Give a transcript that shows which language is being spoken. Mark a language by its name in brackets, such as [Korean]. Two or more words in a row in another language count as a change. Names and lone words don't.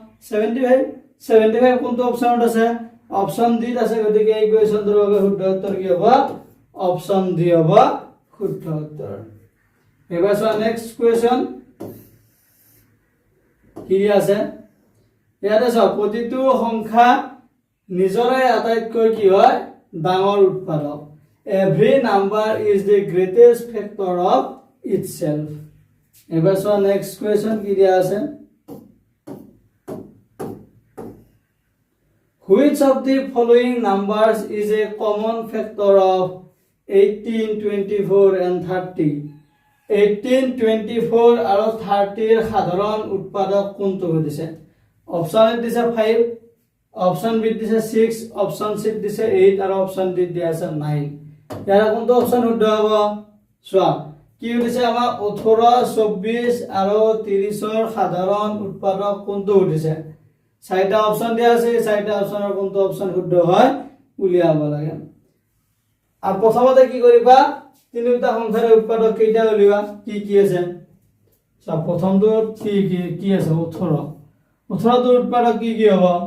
[Assamese] 75 কোনটো অপচনত আছে অপচন ডি আছে গতিকে এই কোৱেশ্চনটোৰ বাবে শুদ্ধ উত্তৰ কি হ'ব অপচন ডি হ'ব শুদ্ধ উত্তৰ এবাৰ চোৱা [English] next question [Assamese] কি আছে ইয়াতে চোৱা প্ৰতিটো সংখ্যা নিজৰে আটাইতকৈ কি হয় ডাঙৰ উৎপাদক [English] every number is the greatest factor of itself [Assamese] এবাৰ চোৱা [English] next question [Assamese] কি দিয়া আছে [English] Which of the following numbers is a common factor of 18, 24 and 30? [Assamese] 18, 24 আৰু 30 ৰ সাধাৰণ উৎপাদক কোনটো দিছে অপচন এ দিছে 5 অপচন বি দিছে 6 অপচন সি দিছে 8 আৰু অপচন ডি দিয়া আছে 9 ইয়াৰ কোনটো অপচন শুদ্ধ হ'ব চোৱা কি দিছে আমাৰ 18 24 আৰু 30 ৰ সাধাৰণ উৎপাদক কোনটো দিছে চাৰিটা অপচন দিয়া আছে চাৰিটা অপচনৰ কোনটো অপচন শুদ্ধ হয় উলিয়াব লাগে আৰু প্ৰথমতে কি কৰিবা তিনিটা সংখ্যাৰ উৎপাদক কেইটা উলিয়াবা কি আছে সব প্ৰথমটো কি আছে 18 18ৰ উৎপাদক কি হ'ব